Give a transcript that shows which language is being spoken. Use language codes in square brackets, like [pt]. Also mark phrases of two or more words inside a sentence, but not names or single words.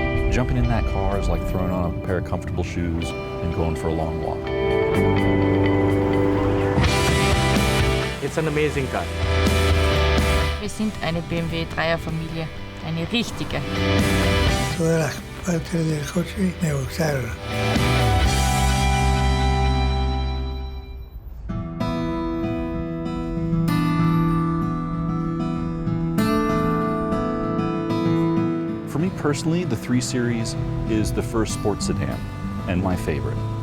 [en] Jumping in that car is like throwing on a pair of comfortable shoes and going for a long walk. It's an amazing car. [de] Wir sind eine BMW E30-Familie, eine richtige. [es] Todas las partes del coche me gustaron. [en] For me personally, the 3 Series is the first sports sedan and my favorite.